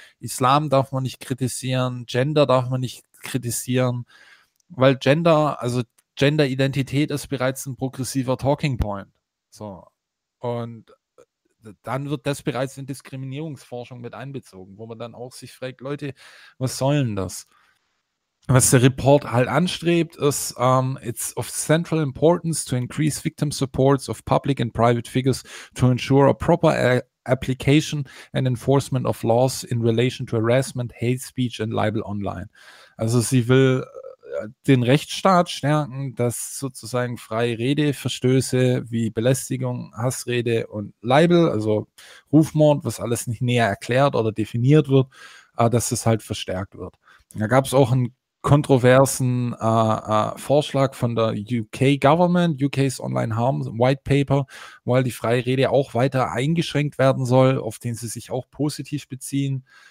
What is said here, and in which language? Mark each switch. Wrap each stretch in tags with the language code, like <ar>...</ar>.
<de>Islam darf man nicht kritisieren, Gender darf man nicht kritisieren, weil Gender, also Gender-Identität ist bereits ein progressiver Talking Point. So. Und dann wird das bereits in Diskriminierungsforschung mit einbezogen, wo man dann auch sich fragt, Leute, was soll denn das? Was der Report halt anstrebt, ist,</de> <en>it's of central importance to increase victim supports of public and private figures to ensure a proper application and enforcement of laws in relation to harassment, hate speech and libel online.</en> <de>Also sie will den Rechtsstaat stärken, dass sozusagen freie Redeverstöße wie Belästigung, Hassrede und Libel, also Rufmord, was alles nicht näher erklärt oder definiert wird, dass es halt verstärkt wird. Da gab es auch einen kontroversen Vorschlag von der UK Government, UK's Online Harm White Paper, weil die freie Rede auch weiter eingeschränkt werden soll, auf den sie sich auch positiv beziehen.</de>